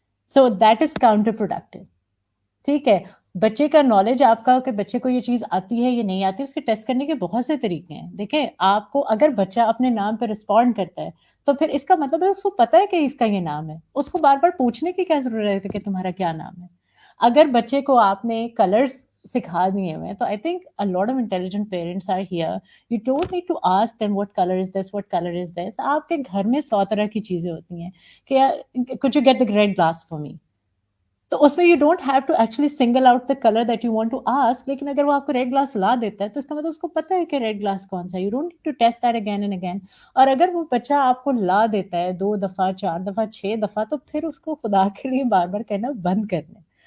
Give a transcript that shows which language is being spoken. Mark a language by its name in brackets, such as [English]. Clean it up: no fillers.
[English] So that is counter productive. [Urdu] ٹھیک ہے، بچے کا نالج آپ کا کہ بچے کو یہ چیز آتی ہے یا نہیں آتی، اس کے ٹیسٹ کرنے کے بہت سے طریقے ہیں. دیکھیں، آپ کو اگر بچہ اپنے نام پہ رسپونڈ کرتا ہے تو پھر اس کا مطلب ہے اس کو پتا ہے کہ اس کا یہ نام ہے. اس کو بار بار پوچھنے کی کیا ضرورت ہے کہ تمہارا کیا نام ہے؟ اگر بچے کو آپ نے کلرز سکھا دیے ہوئے ہیں تو [English] I think a lot of intelligent parents are here. You don't need to ask them what color is this, what color is this. [Urdu] آپ کے گھر میں 100 طرح کی چیزیں ہوتی ہیں کہ [English] could you get the red glass for me؟ تو اس میں you don't have to actually single out the colour that you want to ask. [Urdu] لیکن اگر وہ آپ کو ریڈ گلاس لا دیتا ہے تو اس کا مطلب اس کو پتا ہے کہ ریڈ گلاس کون سا ہے. [English] You don't need to test that again and again. [Urdu] اور اگر وہ بچہ آپ کو لا دیتا ہے 2 دفعہ 4 دفعہ 6 دفعہ، تو پھر اس کو خدا کے لیے بار بار کہنا بند کر دیں.